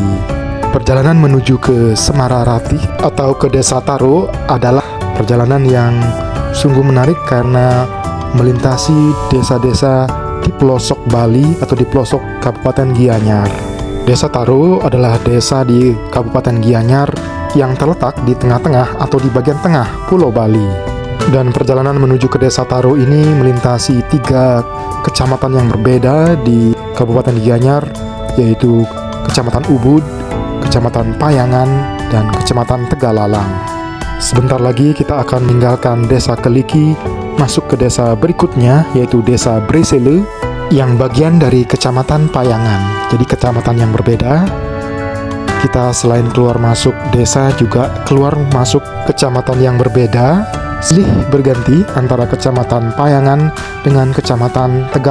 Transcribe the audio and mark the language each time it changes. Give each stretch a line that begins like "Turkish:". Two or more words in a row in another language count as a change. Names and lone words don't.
Indonesian: Perjalanan menuju ke Semara Ratih atau ke Desa Taru adalah perjalanan yang sungguh menarik karena melintasi desa-desa di pelosok Bali atau di pelosok Kabupaten Gianyar. Desa Taru adalah desa di Kabupaten Gianyar yang terletak di tengah-tengah atau di bagian tengah Pulau Bali. Dan perjalanan menuju ke Desa Taru ini melintasi 3 kecamatan yang berbeda di Kabupaten Gianyar, yaitu Kecamatan Ubud, Kecamatan Payangan, dan Kecamatan Tegalalang. Sebentar lagi kita akan meninggalkan Desa Keliki, masuk ke desa berikutnya, yaitu Desa Bresele, yang bagian dari Kecamatan Payangan. Jadi kecamatan yang berbeda. Kita selain keluar masuk desa juga keluar masuk kecamatan yang berbeda, silih berganti antara Kecamatan Payangan dengan Kecamatan Tegalalang.